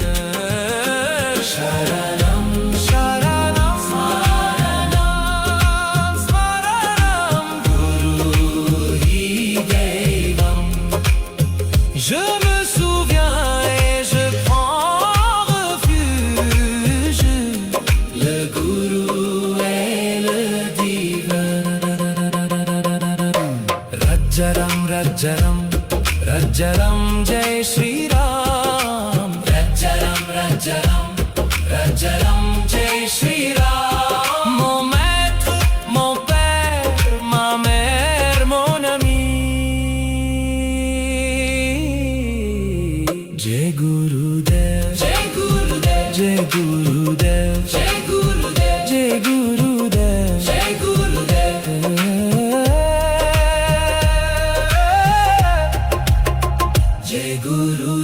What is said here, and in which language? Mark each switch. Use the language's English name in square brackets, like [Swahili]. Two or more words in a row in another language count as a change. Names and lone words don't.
[Sanskrit] शरणम् शरणम् स्मरणम् स्मरणम् गुरु हि देवम्. [French] Je me souviens et je prends refuge. Le Guru est le divin. [Hindi] राजाराम राजाराम राजाराम जय श्री राम. राजाराम राजाराम राजाराम जय श्री राम. [French] Mon maître, mon père, ma mère, mon ami. [Hindi] जय गुरुदेव, जय गुरुदेव, जय गुरुदेव, जय गुरुदेव, जय गुरुदेव, जय गुरुदेव. जय गुरुदेव.